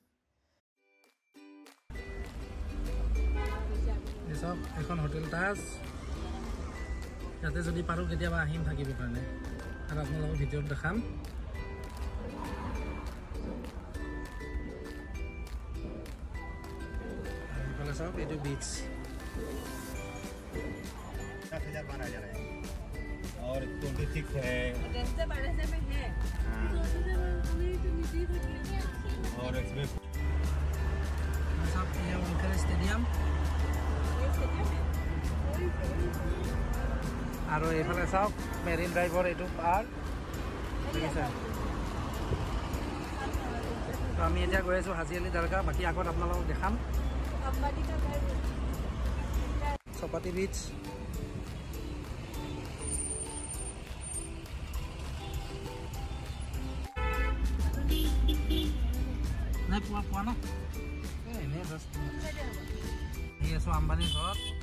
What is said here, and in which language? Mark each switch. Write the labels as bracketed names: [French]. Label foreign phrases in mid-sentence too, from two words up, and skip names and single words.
[Assamese] চাওক এখন হোটেল তাজ ইয়াতে যদি পাৰোঁ কেতিয়াবা আহিম থাকিবৰ কাৰণে আৰু আপোনালোকক ভিডিঅ'ত দেখাম এইফালে চাওক এইটো বিচ [Hindi] और 26 है और इसमें सब ये वानखेड़े स्टेडियम और [Assamese] এইফালে চাওক মেৰিন ড্ৰাইভৰ এইটো পাৰ্ক দেখিছে তো আমি এতিয়া গৈ আছোঁ হাজি আলি দৰগাহ বাকী আগত আপোনালোকক দেখাম চপাতি বিচ নাই পোৱা ন এনেই জাষ্ট আহি আছোঁ আম্বানীৰ ঘৰত